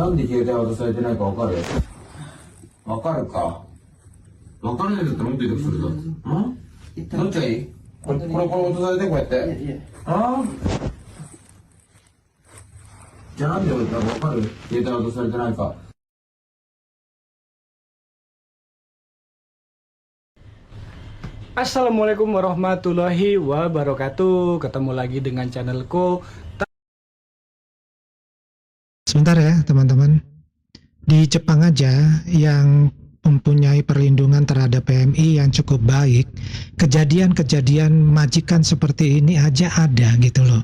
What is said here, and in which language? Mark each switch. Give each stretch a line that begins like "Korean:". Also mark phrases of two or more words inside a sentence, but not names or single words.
Japanese: なんで携帯渡されてないか分かる？分かるか？分からないんだったらもっと痛くするぞ。うん痛い。どっちがいい？これ落とされてこうやって。いえ、いえ。ああ。じゃあなんで分かる？携帯渡されてないか。
Arabic: السلام عليكم ورحمة الله وبركاته.
Indonesian: Ketemu lagi dengan channelku. Sebentar ya teman-teman. Di Jepang aja yang mempunyai perlindungan terhadap PMI yang cukup baik, kejadian-kejadian majikan seperti ini aja ada gitu loh.